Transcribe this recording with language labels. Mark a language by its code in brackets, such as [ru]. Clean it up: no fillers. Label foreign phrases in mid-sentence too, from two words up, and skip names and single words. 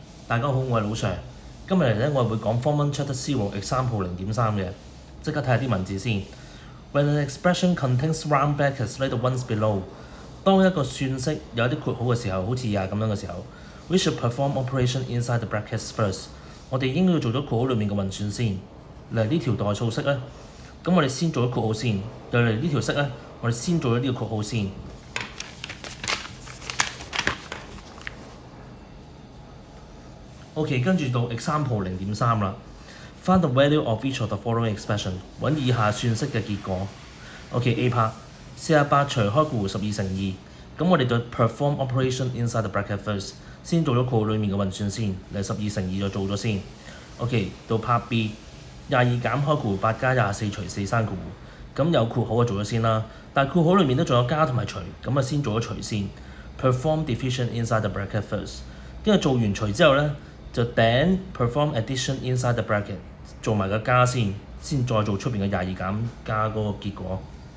[yue] 大家好，我係老 Sir。今日嚟咧，我係會講 [en] Form 1 Chapter 0 Example 0.3 [yue] 嘅。即刻睇下啲文字先。 [en] When an expression contains round brackets like the ones below， [yue] 當一個算式有一啲括號嘅時候，好似咁樣嘅時候 ， [en] we should perform operation inside the brackets first。 [yue] 我哋應該要做咗括號裡面嘅運算先。嚟呢條代數式咧，咁我哋先做咗括號先。又嚟呢條式咧，我哋先做咗呢個括號先。OK， 跟住到 example 0.3 啦。 [en] Find the value of each of the following expression， [yue] 揾以下算式嘅結果。OK， [en] A part [yue] 48除開括弧12乘2，咁我哋就 [en] perform operation inside the bracket first， [yue] 先做咗括號裡面嘅運算先，嚟12乘2就做咗先。OK， 到 part B 22減開括弧8加24除4刪括弧，咁有括號就做咗先啦，但係括號裡面都仲有加同埋除，咁先做咗除先。 [en] Perform division inside the bracket first， [yue] 跟住做完除之後咧，就頂 [en] perform addition inside the bracket， [yue] 做埋個加先，再做出邊嘅22減加嗰個結果。